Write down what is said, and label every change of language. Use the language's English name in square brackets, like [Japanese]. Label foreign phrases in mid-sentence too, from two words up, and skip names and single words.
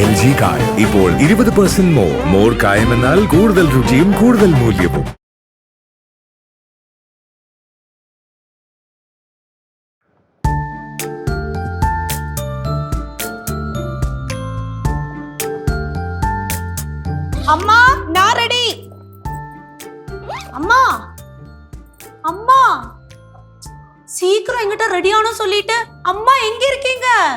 [Malayalam] LG കായം ഇപ്പോൾ 20% മോർ കായം എന്നാൽ കൂടുതൽ രുചിയും കൂടുതൽ മൂല്യവും. [Tamil] அம்மா நான் ரெடி. அம்மா அம்மா சீக்கிரம் எங்கிட்ட ரெடி ஆனோம் சொல்லிட்டு அம்மா எங்க இருக்கீங்க?